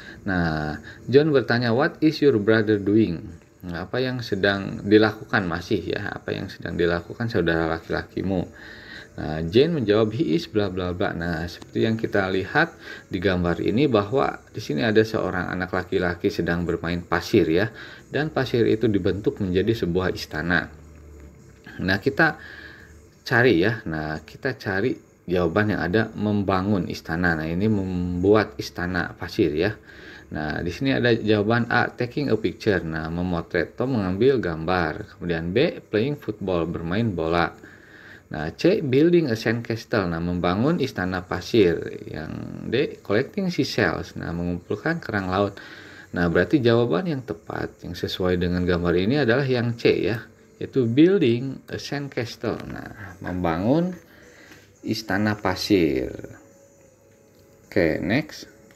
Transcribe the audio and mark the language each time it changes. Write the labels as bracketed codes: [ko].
[id] Nah, John bertanya, [en] what is your brother doing? [id] Nah, apa yang sedang dilakukan masih ya, apa yang sedang dilakukan saudara laki-lakimu? Nah, Jane menjawab, [en] he is bla bla bla. [id] Nah, seperti yang kita lihat di gambar ini bahwa di sini ada seorang anak laki-laki sedang bermain pasir ya, dan pasir itu dibentuk menjadi sebuah istana. Nah, kita cari ya. Nah, kita cari jawaban yang ada membangun istana. Nah, ini membuat istana pasir ya. Nah, di sini ada jawaban A, [en] taking a picture. [id] Nah, memotret atau mengambil gambar. Kemudian B, [en] playing football, [id] bermain bola. Nah, C, [en] building a sand castle. [id] Nah, membangun istana pasir. [en] Yang D, collecting seashells. [id] Nah, mengumpulkan kerang laut. Nah, berarti jawaban yang tepat yang sesuai dengan gambar ini adalah yang C ya, yaitu [en] building a sand castle. [id] Nah, membangun istana pasir. Oke, next.